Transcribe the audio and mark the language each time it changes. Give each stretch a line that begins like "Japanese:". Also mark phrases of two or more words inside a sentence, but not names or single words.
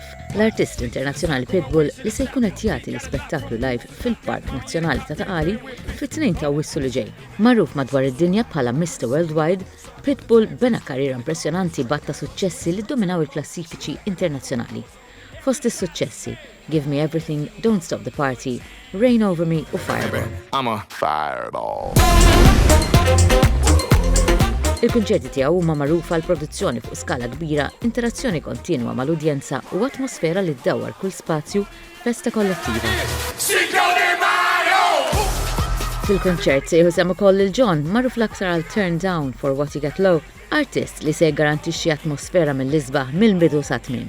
Maltese: L-artist internazzjonali Pitbull li se jkun qed jagħti l-ispettaklu live fil-Park Nazzjonali ta' Taqali fit-2 ta' Awwissu li ġej. Magħruf madwar id-dinja bħala Mr. Worldwide, Pitbull bena karriera impressjonanti batta suċċessi li ddominaw il-klassifiċi internazzjonali. Fost is-suċċessi Give Me Everything, Don't Stop the Party, Rain Over Me u Fireball.
English: I'm a fireball.
Maltese: Il-kunċerti tiegħu huma magħrufa għal produzzjoni fuq skala kbira, interazzjoni kontinwa mal-udjenza u atmosfera li ddawwar kull spazju festa kollettiva. Fil-kunċert se jħu ukoll il-John magħruf l-aktar għal Turn Down for What You Get Low, artist li se jgarantixxi atmosfera mill-isbaħ mill-bidu sa tmiem.